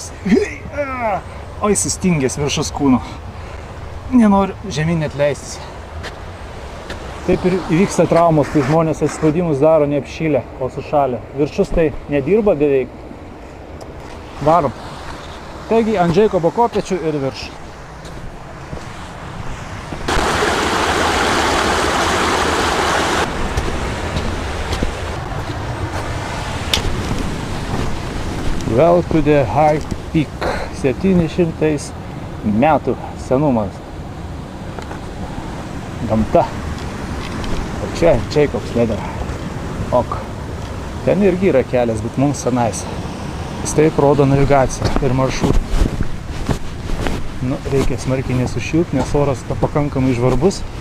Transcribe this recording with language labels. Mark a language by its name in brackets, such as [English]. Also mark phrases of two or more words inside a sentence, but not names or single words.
[Lithuanian] O jis sustingęs viršus kūno. Nenoriu žemyn net leistis. Taip ir įvyksta traumos, kai žmonės atspaudimus daro neapšylę, o sušalę. Viršus tai nedirba beveik. Varom. Taigi ant Jacobo kopėčių ir virš. [English] Well to the high peak. [Lithuanian] 700 metų senumas. Gamta. O čia Jacob's Ladder. Ok. Ten irgi yra kelias, bet mums senais. Jis taip rodo navigaciją ir maršrutą. Nu, reikia smarkiai nesušilti, nes oras pakankamai žvarbus.